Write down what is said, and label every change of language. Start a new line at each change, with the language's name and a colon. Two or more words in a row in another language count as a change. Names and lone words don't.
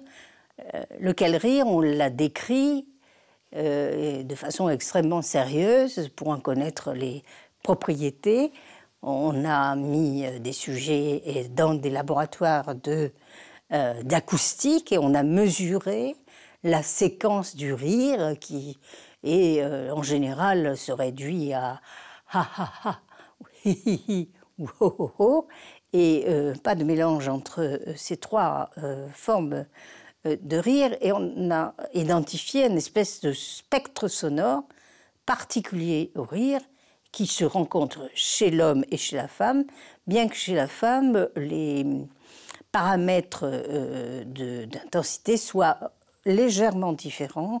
French: Lequel rire, on l'a décrit de façon extrêmement sérieuse pour en connaître les propriétés. On a mis des sujets dans des laboratoires d'acoustique et on a mesuré la séquence du rire qui est en général se réduit à ha ha ha, hi hi hi ou ho ho ho, et pas de mélange entre ces trois formes de rire, et on a identifié une espèce de spectre sonore particulier au rire qui se rencontre chez l'homme et chez la femme, bien que chez la femme, les paramètres d'intensité soient légèrement différents.